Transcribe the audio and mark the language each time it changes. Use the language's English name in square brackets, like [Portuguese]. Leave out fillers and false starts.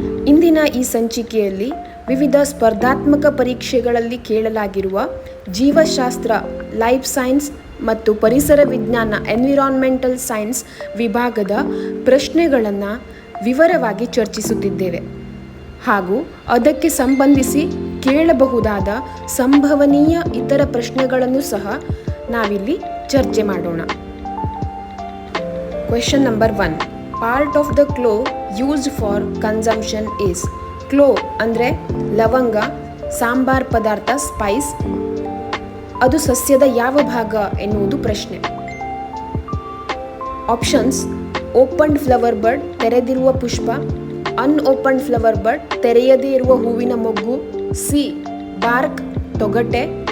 [Kannada] ಇಂದಿನ ಈ ಸಂಚಿಕೆಯಲ್ಲಿ ವಿವಿಧ ಸ್ಪರ್ಧಾತ್ಮಕ ಪರೀಕ್ಷೆಗಳಲ್ಲಿ ಕೇಳಲಾಗಿರುವ ಜೀವಶಾಸ್ತ್ರ, ಲೈಫ್ ಸೈನ್ಸ್ ಮತ್ತು ಪರಿಸರ ವಿಜ್ಞಾನ ಎನ್ವಿರಾನ್ಮೆಂಟಲ್ ಸೈನ್ಸ್ ವಿಭಾಗದ ಪ್ರಶ್ನೆಗಳನ್ನು ವಿವರವಾಗಿ ಚರ್ಚಿಸುತ್ತಿದ್ದೇವೆ ಹಾಗೂ ಅದಕ್ಕೆ ಸಂಬಂಧಿಸಿ ಕೇಳಬಹುದಾದ ಸಂಭವನೀಯ ಇತರ ಪ್ರಶ್ನೆಗಳನ್ನು ಸಹ ನಾವಿಲ್ಲಿ ಚರ್ಚೆ ಮಾಡೋಣ. [English] Question number 1. Part of the clove used for consumption is. [Kannada] Clove ಅಂದರೆ ಲವಂಗ, ಸಾಂಬಾರ್ ಪದಾರ್ಥ, ಸ್ಪೈಸ್. ಅದು ಸಸ್ಯದ ಯಾವ ಭಾಗ ಎನ್ನುವುದು ಪ್ರಶ್ನೆ. [English] options: opened flower bud, [Kannada] ತೆರೆದಿರುವ ಪುಷ್ಪ. [English] unopened flower bud, [Kannada] ತೆರೆಯದೇ ಇರುವ ಹೂವಿನ ಮೊಗ್ಗು. [English] C, bark, [Kannada] ತೊಗಟೆ.